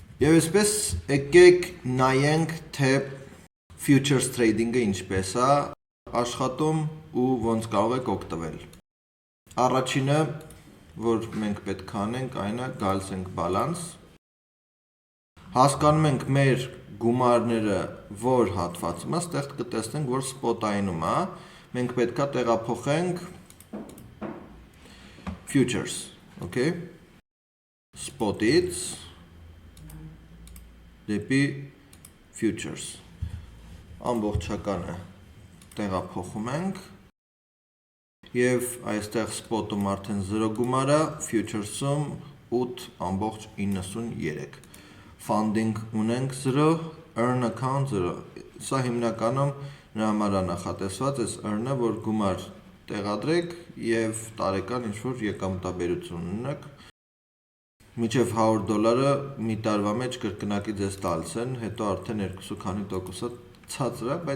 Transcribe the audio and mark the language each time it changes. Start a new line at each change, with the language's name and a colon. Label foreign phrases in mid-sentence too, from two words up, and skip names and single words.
Armenian: Եվ այսպես եկեք նայենք, թե
English: futures trading-
Armenian: ը ինչպես է աշխատում ու ոնց կարող եք օգտվել։ Առաջինը, որ մենք պետք է անենք, այն է գալիս ենք balance։ Հասկանում ենք մեր գումարները որ հատվածում է, ստեղ կտեսնենք, որ spot-այնում է, մենք պետք է տեղափոխենք futures, okay? Spot-ից դեպի futures։ Ամբողջականը տեղափոխում ենք եւ այստեղ spot-ում արդեն 0 գումար է, futures-ում 8.93։ Funding ունենք 0,
English: earn account
Armenian: 0։ Սա հիմնականում նրա համար է նախատեսված, այս earn-ը, որ գումար տեղադրեք եւ տարեկան ինչ-որ եկամտաբերություն ունենաք։ Մինչև $100 մի տարվա մեջ կրկնակի ձեզ տալիս են, հետո արդեն 2 քանի տոկոսը ցածր է,